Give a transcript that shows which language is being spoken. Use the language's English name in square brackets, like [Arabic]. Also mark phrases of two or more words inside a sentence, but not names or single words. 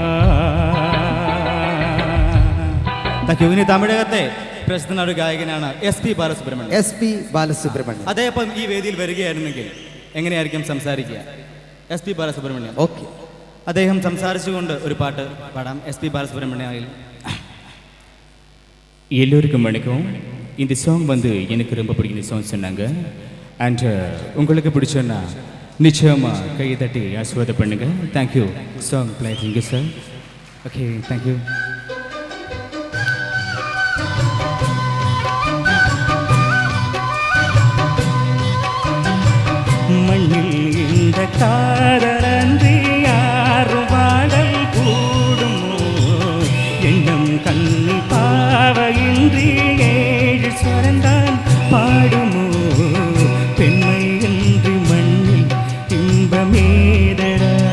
[Malayalam] ഇനി തമിഴകത്തെ പ്രസിദ്ധനായ ഒരു ഗായകനാണ് SP ബാലസുബ്രഹ്മണ്യം. SP ബാലസുബ്രഹ്മണ്യം. അദ്ദേഹം ഈ വേദിയിൽ വരികയായിരുന്നെങ്കിൽ എങ്ങനെയായിരിക്കും സംസാരിക്കുക? SP ബാലസുബ്രഹ്മണ്യം. ഓക്കെ, അദ്ദേഹം സംസാരിച്ചുകൊണ്ട് ഒരു പാട്ട് പാടാം. SP ബാലசுப்ரமணியம். [Tamil] எல்லோருக்கும் வணக்கம். இந்த சாங் வந்து எனக்கு ரொம்ப பிடிக்கும் சாங் சொன்னாங்க. அண்ட் உங்களுக்கு பிடிச்சோன்னா நிச்சயமாக கையை தட்டி ஆசீர்வாதம் பண்ணுங்க. தேங்க்யூ. [English] song play [Tamil] பண்ணுங்க சார். ஓகே, தேங்க்யூ. மண்ணில் இந்த காதலன்றி யாரும் வாழல் கூடுமோ, எண்ணம் கண்ணி பாவையின்றி ஏழு சுரந்தான் பாடுமோ, பெண்மை இன்றி மண்ணில் இன்பமேதட,